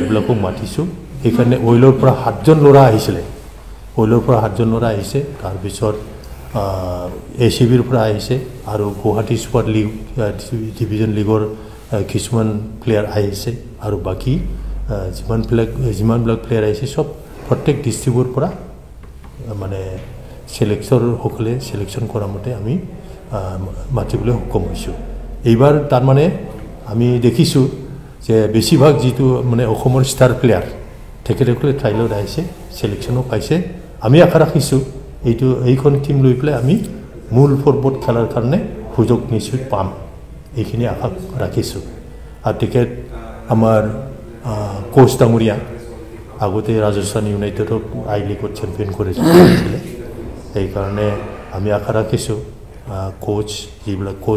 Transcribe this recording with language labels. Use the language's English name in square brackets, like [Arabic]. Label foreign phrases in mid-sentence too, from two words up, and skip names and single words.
[Assamese] বিলাকক মাতিছো এইখনে অইলৰ পৰা 7 জন ল'ৰা আহিছিল অইলৰ পৰা 7 জন ল'ৰা আহিছে তাৰ পিছত এচিবিৰ আৰু গুৱাহাটী চুপাৰ লীগ ডিভিজন লীগৰ কিছুমান প্লেয়াৰ আহিছে আৰু বাকী যিমান প্লেয়াৰ আহিছে সব প্ৰত্যেক ডিষ্ট্ৰিক্টৰ পৰা মানে চিলেক্টৰ সকলে চিলেকচন কৰা মতে আমি মাতিবলৈ সক্ষম হৈছো এইবাৰ তাৰ মানে আমি দেখিছো যে বেছিভাগ যিটো মানে অসমৰ ষ্টাৰ প্লেয়াৰ তেখেতসকলে ট্ৰায়েলত আহিছে চিলেকচনো পাইছে আমি আশা ৰাখিছো এইখন টিম লৈ পেলাই আমি মূল পৰ্বত খেলাৰ কাৰণে সুযোগ নিশ্চিত পাম এইখিনি আশা ৰাখিছোঁ আৰু তেখেত আমাৰ কোচ ডাঙৰীয়া আগতে ৰাজস্থান ইউনাইটেডক আই লিগত চেম্পিয়ন কৰিছিলে সেইকাৰণে আমি আশা ৰাখিছোঁ কোচ যিবিলাক কোচ